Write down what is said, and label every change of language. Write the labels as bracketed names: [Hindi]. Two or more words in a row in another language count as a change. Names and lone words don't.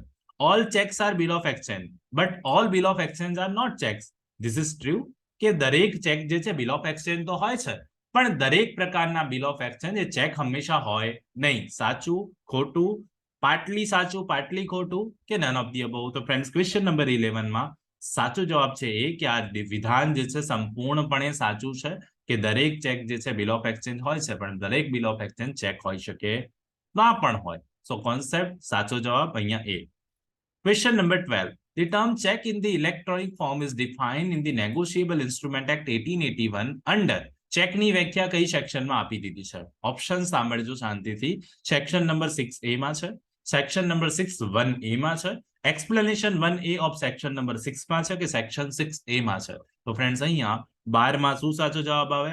[English] All checks are bill of exchange, but all bill of exchange are not checks. This is true [Gujarati] કે દરેક ચેક જે છે [English] bill of exchange [Gujarati] તો હોય છે, પણ દરેક પ્રકારના [English] bill of exchange [Gujarati] એ ચેક હંમેશા હોય નહીં. સાચું, ખોટું, પાટલી સાચું, પાટલી ખોટું કે [English] none of the above? [Gujarati] તો ફ્રેન્ડ્સ [English] question number [Gujarati] 11માં સાચો જવાબ છે એ કે આ વિધાન જે છે સંપૂર્ણપણે સાચું છે કે દરેક ચેક જે છે [English] bill of exchange [Gujarati] હોય છે, પણ દરેક [English] bill of exchange [Gujarati] ચેક હોઈ શકે ના પણ હોય. [English] so concept [Gujarati] સાચો જવાબ અહીંયા એ. [English] Question number 12. The term check in the electronic form is defined in the Negotiable Instrument Act 1881 under [Gujarati] ચેકની વ્યાખ્યા કઈ સેક્શનમાં આપી દીધી છે? ઓપ્શન સાંભળજો શાંતિથી. [English] section number 6A [Gujarati] માં છે, [English] section number 6(1)A [Gujarati] માં છે, [English] explanation 1A of section number 6 [Gujarati] માં છે કે સેક્શન 6A માં છે? તો ફ્રેન્ડ્સ અહીંયા 12માં શું સાચો જવાબ આવે?